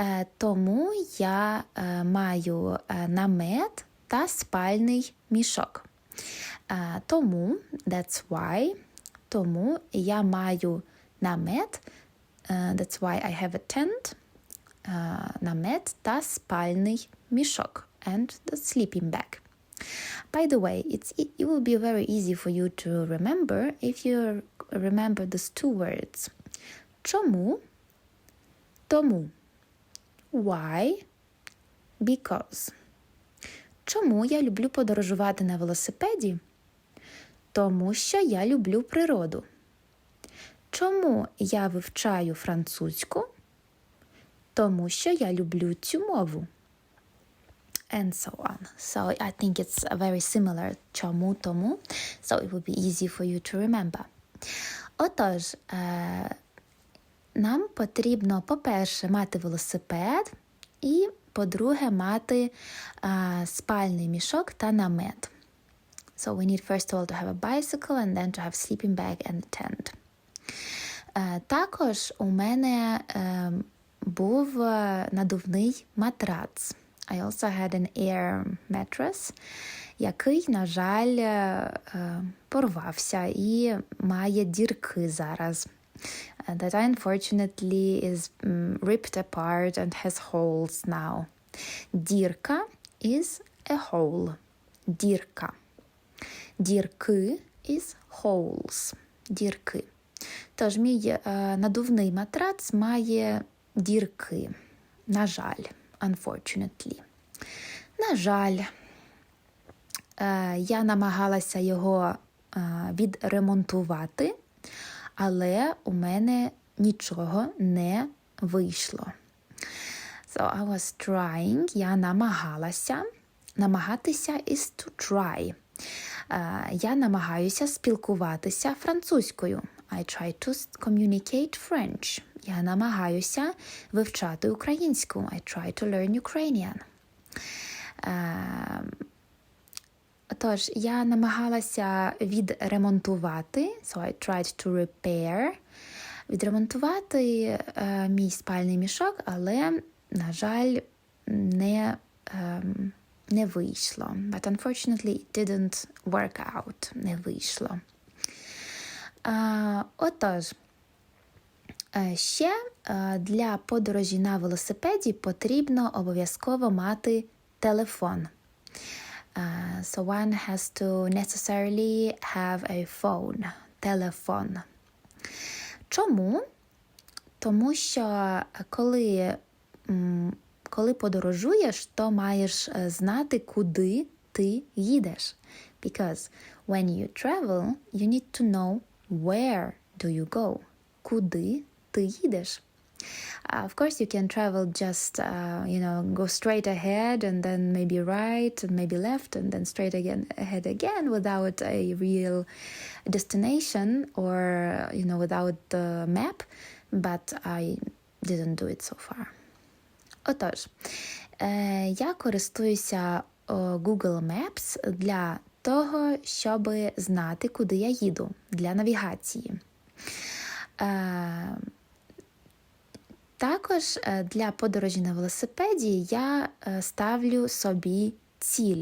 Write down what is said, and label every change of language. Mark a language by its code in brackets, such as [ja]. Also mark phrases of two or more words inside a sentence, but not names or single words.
[uk] Тому я маю намет та спальний мішок. Тому, [en] that's why, [uk] тому я маю намет, [en] that's why I have a tent, [uk] намет та спальний мішок, [en] and the sleeping bag. By the way, it will be very easy for you to remember if you remember these two words. [uk] Чому? Тому. [en] Why? Because. [uk] Чому я люблю подорожувати на велосипеді? Тому що я люблю природу. Чому я вивчаю французьку? Тому що я люблю цю мову. [en] And so on. So I think it's very similar. Чому, тому. So it will be easy for you to remember. [uk] Отож, нам потрібно, по-перше, мати велосипед і, по-друге, мати спальний мішок та намет. [en] So we need first of all to have a bicycle and then to have sleeping bag and tent. [uk] Також у мене був надувний матрац. [en] I also had an air mattress, [uk] який, на жаль, порвався і має дірки зараз. [en] That unfortunately is ripped apart and has holes now. Дірка is a hole. [uk] Дірка. Дірки [en] is holes. [uk] Дірки. Тож мій надувний матрац має дірки. На жаль. Unfortunately. На жаль, я намагалася його відремонтувати, але у мене нічого не вийшло. [en] So I was trying, [uk] я намагалася. [en] Намагатися is to try. [uk] Я намагаюся спілкуватися французькою. [en] I try to communicate French. [uk] Я намагаюся вивчати українську. [en] I try to learn Ukrainian. [uk] Тож, я намагалася відремонтувати, [en] so I tried to repair, [uk] відремонтувати мій спальний мішок, але, на жаль, не вийшло. [en] But unfortunately, it didn't work out. [uk] Не вийшло. Отож, ще для подорожі на велосипеді потрібно обов'язково мати телефон. [en] So one has to necessarily have a phone. [uk] Телефон. Чому? Тому що коли подорожуєш, то маєш знати, куди ти їдеш. [en] Because when you travel, you need to know where do you go. [uk] Куди ти їдеш. [en] Of course, you can travel just, go straight ahead and then maybe right and maybe left and then straight ahead again without a real destination or, without the map, but I didn't do it so far. [uk] Отож, я користуюся Google Maps для того, щоб знати, куди я їду, для навігації. Також для подорожі на велосипеді я ставлю собі ціль.